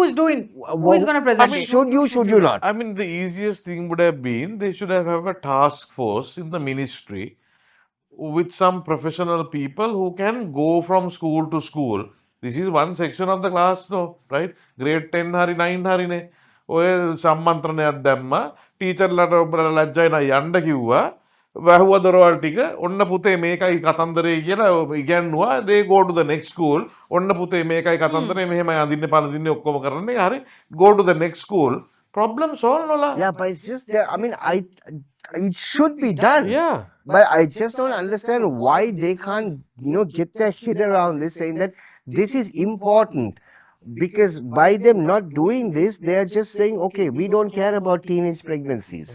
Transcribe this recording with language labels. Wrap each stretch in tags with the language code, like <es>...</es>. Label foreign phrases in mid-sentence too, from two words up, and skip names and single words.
<en>who is going to present it? Should you not? I mean, the easiest thing would have been they should have a task force in the ministry with some professional people who can go from school to school. This is one section of the class, no, right?</en> <si>Grade 10 හරි 9 හරි නේ. ඔය සම්මන්ත්‍රණයක් දැම්මා ටීචර්ලට ඔබලා ලැජ්ජයි නයි යන්න කිව්වා වැහුව දොරවල් ටික ඔන්න පුතේ මේකයි කතන්දරේ කියලා ඉගැන්නුවා</si> <en>they go to the next school</en> <si>ඔන්න පුතේ මේකයි කතන්දරේ මෙහෙමයි අඳින්නේ පළඳින්නේ ඔක්කොම කරන්නේ හරි</si> <en>go to the next school problem solved</en> <si>nola.</si> <en>Yeah, but it's just that, I mean, it should be done. Yeah. But I just don't understand why they can't, get their head around this, saying that this is important. Because by them not doing this, they are just saying, okay, we don't care about teenage pregnancies.</en>